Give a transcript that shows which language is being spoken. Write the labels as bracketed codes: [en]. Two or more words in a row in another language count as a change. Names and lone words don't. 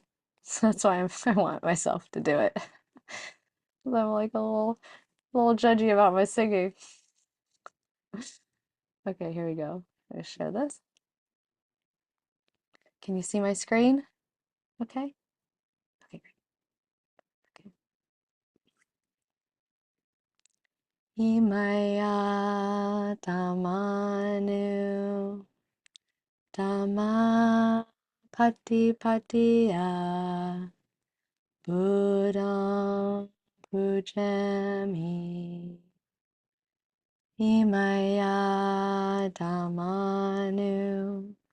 [en] So that's why I want myself to do it. 'Cause I'm like a little judgy about my singing. Okay, here we go. I'm gonna share this. Can you see my screen? Okay. Okay, great. Okay. [pi] Imaya Dhammanu Dhamma Patipatiya Buddham Pujami Imaya Dhammanu